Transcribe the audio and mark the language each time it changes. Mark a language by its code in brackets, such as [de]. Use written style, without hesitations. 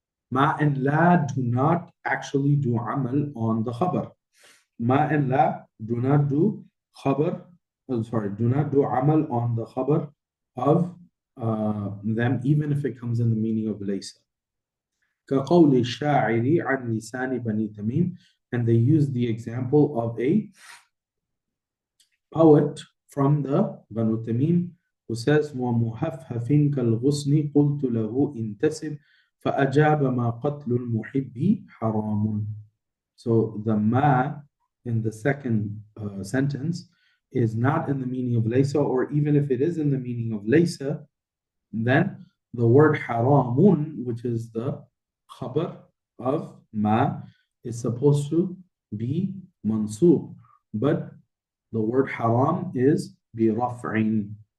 [en] Ma and la do not actually do amal on the khabar. Ma and la do not do khabar, do not do amal on the khabar of them, even if it comes in the meaning of laysa. [ar] كقول الشاعر عن لسان بني تميم. [en] And they use the example of a poet from the Banu Tamim who says [ar] وَمُحَفَّفٍ كَالْغُصْنِ قُلْتُ لَهُ انتسب فَأَجَابَ مَا قَتْلُ الْمُحِبِّ حَرَامٌ. [en] So the ma in the second sentence is not in the meaning of laysa, or even if it is in the meaning of laysa, then the word haramun, which is the khabar of ma, is supposed to be mansub, but the word haram is bi raf'in.